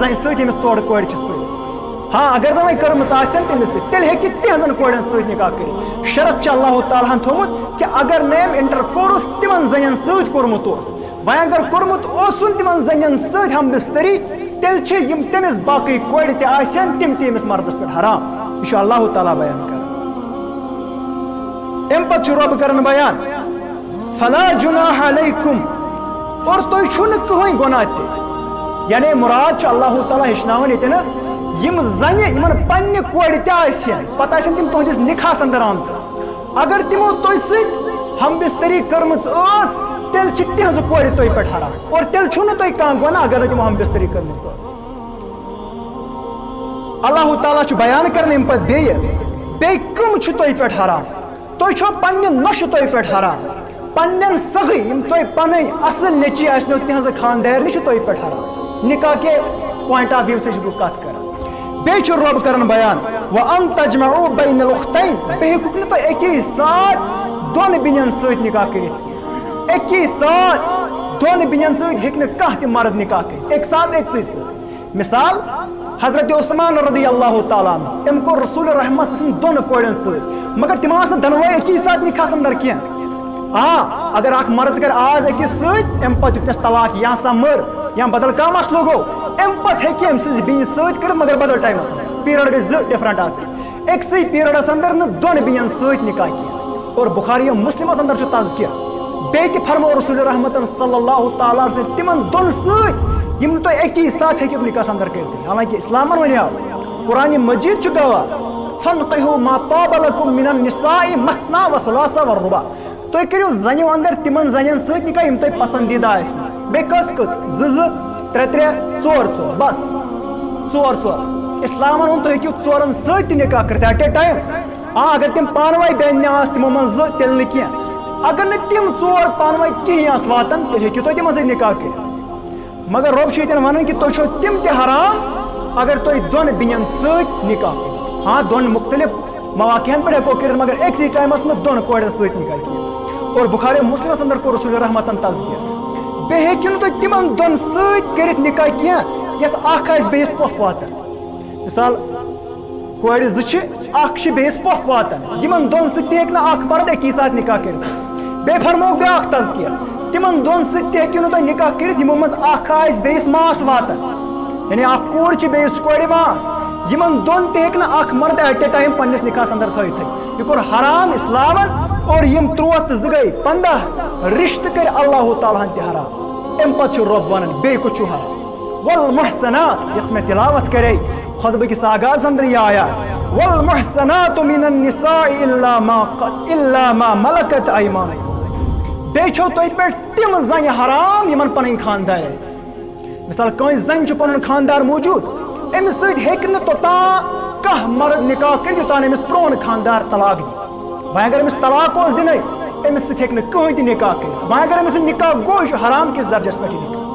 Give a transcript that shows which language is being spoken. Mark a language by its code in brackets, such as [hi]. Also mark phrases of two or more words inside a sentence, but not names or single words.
[ks] زنہِ سۭتۍ ییٚمِس تورٕ کورِ چھِ سۭتۍ ہاں اگر نہٕ وۄنۍ کٔرمٕژ آسن تٔمِس سۭتۍ تیٚلہِ ہیٚکہِ تِہنٛزن کورٮ۪ن سۭتۍ نکاح کٔرِتھ شرط چھُ اللہ تعالیٰ ہن تھوٚمُت کہِ اگر نہٕ أمۍ [en] inter course [ks] تِمن زنٮ۪ن سۭتۍ کوٚرمُت اوس وۄنۍ اگر کوٚرمُت اوسُن تِمن زنٮ۪ن سۭتۍ ہمبستری تیٚلہِ چھِ یِم تٔمِس باقٕے کورِ تہِ آسن تِم تہِ أمِس مردس پٮ۪ٹھ حرام یہِ چھُ اللہ تعالیٰ بیان کران اَمہِ پتہٕ چھُ رۄب کران بیان [ar] فلا جُناح علیکُم [ks] اور تۄہہِ چھُو نہٕ کٕہٕنۍ گۄناہ تہِ یعنی مراد چھُ اللہ تعالیٰ ہیٚچھناوان ییٚتٮ۪نس یِم زنہِ یِمن پننہِ کورِ تہِ آسن پتہٕ آسن تِم تُہنٛدِس نِکاحس اندر آمژٕ اگر تِمو تۄہہِ سۭتۍ ہمبستری کٔرمٕژ ٲس تیٚلہِ چھِ تِہنٛزٕ کورِ تۄہہِ پٮ۪ٹھ حرام اور تیٚلہِ چھُو نہٕ تۄہہِ کانٛہہ گۄناہ اگر نہٕ تِمو ہمبستری کٔرمٕژ ٲس اللہ تعالیٰ چھُ بیان کران اَمہِ پتہٕ بیٚیہِ کٕم چھِ تۄہہِ پٮ۪ٹھ حرام تۄہہِ چھو پننہِ نۄشہِ تۄہہِ پٮ۪ٹھ حرام پننٮ۪ن سخٕے یِم تۄہہِ پنٕنۍ اصل نیٚچی آسنو تِہنٛزٕ خاندارنہِ چھِ تۄہہِ پٮ۪ٹھ حرام نکاح کہِ [en] point of view [ks] سۭتۍ چھُس بہٕ کتھ کران بیٚیہِ چھُ رۄب کران بیان [ar] وَأَن تَجْمَعُوا بَيْنَ الْأُخْتَيْنِ [ks] بیٚیہِ ہیٚکُکھ نہٕ تُہۍ اَکی ساتہٕ 2 بیٚنٮ۪ن سۭتۍ نکاح کٔرِتھ کینٛہہ اَکی ساتہٕ 2 بیٚنٮ۪ن سۭتۍ ہیٚکہِ نہٕ کانٛہہ تہِ مرد نکاح کٔرِتھ اَکہِ ساتہٕ أکسٕے سۭتۍ مثال حضرت عثمان رضی اللہ تعالیٰ عنہ أمۍ کوٚر رسول رحمت سٕنٛدۍ 2 کورٮ۪ن سۭتۍ مگر تِم آسہٕ نہٕ دۄنوَے اَکی ساتہٕ نکاحس اندر کینٛہہ اگر اکھ مرد کرِ آز أکِس سۭتۍ اَمہِ پتہٕ دیُتنس طلاق یا سا مٔر یا بدل کانٛہہ مسلہٕ گوٚو اَمہِ پتہٕ ہیٚکہِ أمۍ سٕنٛزِ بیٚنہِ سۭتۍ کٔرِتھ مگر بدل ٹایمس اندر پیٖرڈ گژھِ 2 ڈِفرنٹ آسٕنۍ أکسٕے پیٖرڈس اندر نہٕ 2 بیٚنٮ۪ن سۭتۍ نکاح کینٛہہ اور بُخاری مُسلِمس اندر چھُ تذکِر بیٚیہِ تہِ فرمو رسول رحمتن صلی اللہ تعالیٰ سۭتۍ تِمن 2 سۭتۍ یِم نہٕ تُہۍ اَکی ساتہٕ ہیٚکِو نکاحس اندر کٔرِتھ حالانکہِ اسلامن ونیو قرآنِ مجیٖد چھُ گواہ [ar] فَانْقِحُوا مَا طَابَ لَكُم مِنَ النِّسَاءِ مَثْنَىٰ وَثُلَاثَ وَالرُّبَاع [ks] تُہۍ کٔرِو زنیو اندر تِمن زنٮ۪ن سۭتۍ نکاح یِم تۄہہِ پسندیٖدہ آسنو بیٚیہِ کٔژ 2 3 4 بس 4 اسلامن ووٚن تُہۍ ہیٚکِو 4 سۭتۍ تہِ نکاح کٔرِتھ [en] at a time [ks] اگر تِم پانہٕ ؤنۍ بیٚنہِ آسہٕ تِمو منٛز 2 تیٚلہِ نہٕ کینٛہہ اگر نہٕ تِم 4 پانہٕ ؤنۍ کِہیٖنۍ آسہٕ واتان تیٚلہِ ہیٚکِو تُہۍ تِمن سۭتۍ نکاح کٔرِتھ مگر رۄب چھُ ییٚتٮ۪ن ونان کہِ تُہۍ چھِو تِم تہِ حرام اگر تُہۍ 2 بیٚنٮ۪ن سۭتۍ نکاح کٔرِو 2 مختلف مواقعن پٮ۪ٹھ ہیٚکو کٔرِتھ مگر أکسٕے ٹایمس نہٕ 2 کورٮ۪ن سۭتۍ نکاح کینٛہہ اور بُخاری مُسلِمس اندر کوٚر رسول رحمتن تذکِر بیٚیہِ ہیٚکِو نہٕ تُہۍ تِمن 2 سۭتۍ کٔرِتھ نکاح کینٛہہ یۄس اکھ آسہِ بیٚیِس پۄپھ واتان مثال کورِ 2 چھِ اخ بیس پوھ واتان یمن دون ست ہیک نہ اخ مرد اکی ساتھ نکاح کرت بے فرمو بیاکھ تذکیہ تمن دون ست ہیکو نہ تُہۍ نکاح کرت یمو مز اخ آسہِ بیس ماس واتان یعنی اخ کور چھ بیس کورِ ماس یمن دون تہ ہیک نہ اخ مرد [en] at a time [ks] پننس نکاحس اندر تھٲیِتھ یہ کور حرام اسلامن اور یم 13 تہ 2 گٔے 15 رشتہ کر اللہ تعالیٰ ہن تہ حرام ام پتہ چھ رب ونان بیٚیہِ کُس چھُ حرام والمحسنات یس میں تلاوت کرے خطبہ کس آغاز اندر یہ آیات [ar] والمحسنات من النساء الا ما ملکت ایمانکم [ks] بیٚیہِ چھو تۄہہِ پٮ۪ٹھ تِم زنہِ حرام یمن پنٕنۍ خاندار آسہِ مثال کٲنٛسہِ زنہِ چھُ پنُن خاندار موجود أمِس سۭتۍ ہیٚکہِ نہٕ توٚتام کانٛہہ مرد نکاح کٔرِتھ یوٚتانۍ أمِس پرٛون خاندار طلاق دی وۄنۍ اگر أمِس طلاق اوس دِنٕے أمِس سۭتۍ ہیٚکہِ نہٕ کٕہٕنۍ تہِ نکاح کٔرِتھ وۄنۍ اگر أمِس نکاح گوٚو یہِ چھُ حرام کِس درجس پٮ۪ٹھ یہِ نکاح